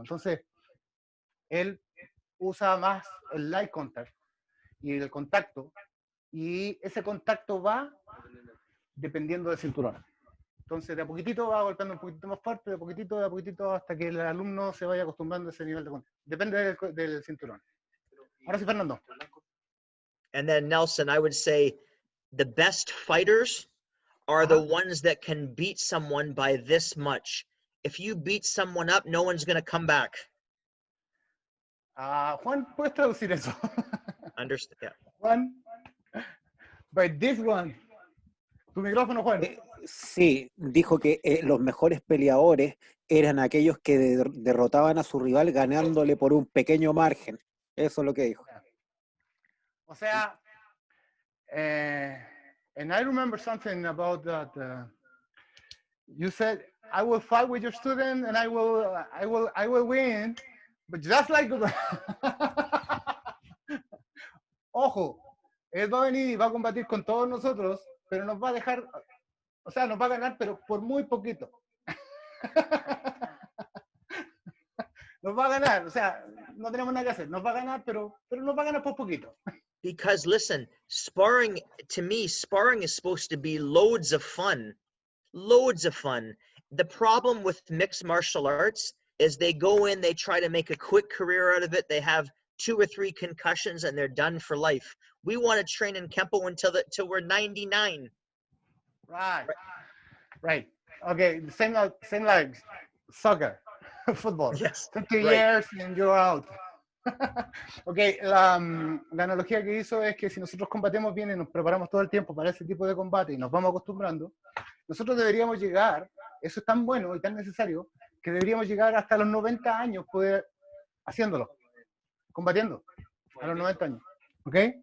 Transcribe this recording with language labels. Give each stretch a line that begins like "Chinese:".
Spanish: Entonces, él usa más el light contact y el contacto, y ese contacto va dependiendo del cinturón. Entonces, de a poquitito va golpeando un poquitito más fuerte, de a poquitito, hasta que el alumno se vaya acostumbrando a ese nivel de contacto. Depende del cinturón. Ahora sí, Fernando.
English: And then Nelson, I would say the best fighters are the ones that can beat someone by this much. If you beat someone up, no one's going to come back.
Spanish: Juan, ¿puedes traducir eso?
English: Understand? Yeah. Juan, by this one. Tu micrófono, Juan.
Spanish: Sí, dijo que los mejores peleadores eran aquellos que derrotaban a su rival ganándole por un pequeño margen. Eso es lo que dijo.
English: O sea, and I remember something about that. You said, "I will fight with your student, and I will win."
Spanish: But just like, ojo, él va a venir y va a combatir con todos nosotros, pero nos va a dejar, o sea, nos va a ganar, pero por muy poquito. Nos va a ganar, o sea, no tenemos nada que hacer. Nos va a ganar, pero nos va a ganar por poquito.
English: Because listen, sparring, to me, sparring is supposed to be loads of fun. Loads of fun. The problem with mixed martial arts is they go in, they try to make a quick career out of it. They have 2 or 3 concussions and they're done for life. We want to train in Kenpo until we're 99. Right. Okay, same like soccer, football. Yes. 50 years and you're out.
Spanish: Ok, la analogía que hizo es que si nosotros combatemos bien y nos preparamos todo el tiempo para ese tipo de combate y nos vamos acostumbrando, nosotros deberíamos llegar, eso es tan bueno y tan necesario, que deberíamos llegar hasta los 90 años poder haciéndolo, combatiendo, a los 90 años. ¿Ok?